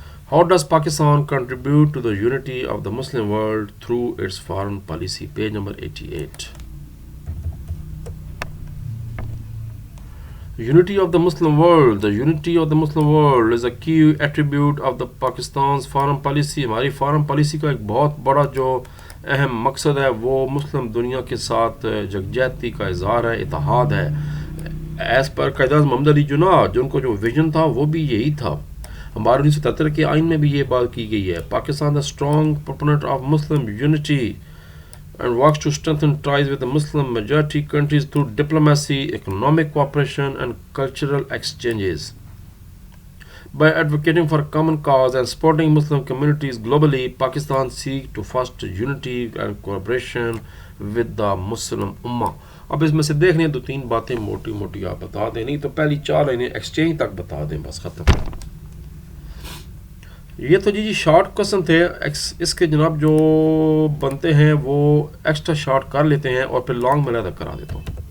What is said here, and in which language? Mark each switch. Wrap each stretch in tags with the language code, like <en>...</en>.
<en>How does Pakistan contribute to the unity of the Muslim world through its foreign policy? Page number 88. Unity of the Muslim world. The unity of the Muslim world is a key attribute of the Pakistan's foreign policy.</en> <ur>ہماری foreign policy کا ایک بہت بڑا جو اہم مقصد ہے وہ مسلم دنیا کے ساتھ یکجہتی کا اظہار ہے, اتحاد ہے. ایز پر قائد اعظم محمد علی جناح جن کو جو ویژن تھا وہ بھی یہی تھا. ہمارے 1973 کے آئین میں بھی یہ بات کی گئی ہے.</ur> <en>Pakistan the strong proponent of Muslim unity and works to strengthen ties with Muslim majority countries through diplomacy, economic cooperation and cultural exchanges. By advocating for common cause and supporting Muslim communities globally, Pakistan seeks to foster unity and cooperation with the Muslim Ummah.</en> <ur>اب اس میں سے دیکھ لیں 2-3 باتیں موٹی موٹی آپ بتا دیں, نہیں تو پہلی 4 لائنیں ایکسچینج تک بتا دیں, بس ختم. یہ تو جی شارٹ کوشچن تھے. اس کے جناب جو بنتے ہیں وہ ایکسٹرا شارٹ کر لیتے ہیں اور پھر لانگ میں علیحدہ کرا دیتا ہوں.</ur>